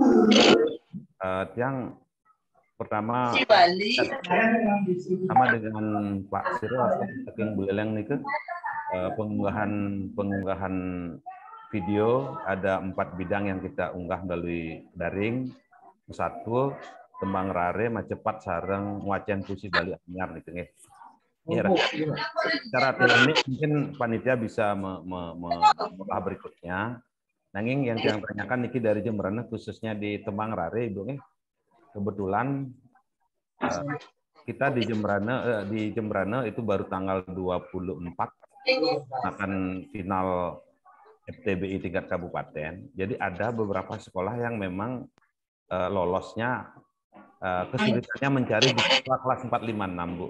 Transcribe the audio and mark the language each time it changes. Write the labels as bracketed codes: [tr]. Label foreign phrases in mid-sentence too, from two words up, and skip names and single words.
[id] Yang pertama sama dengan Pak Siro saking Buleleng nih ke pengunggahan video ada 4 bidang yang kita unggah melalui daring. [ban] Satu tembang rare macepat sareng wacan puisi Bali anyar nih nggih. [id] Secara teknik mungkin panitia bisa mengolah berikutnya. Nanging yang tanyakan niki dari Jemberana khususnya di tembang rare Ibu nggih. Kebetulan kita di Jemberana itu baru tanggal 24 akan final FTBI tingkat kabupaten. Jadi ada beberapa sekolah yang memang lolosnya kesulitannya mencari di kelas 4, 5, 6 Bu.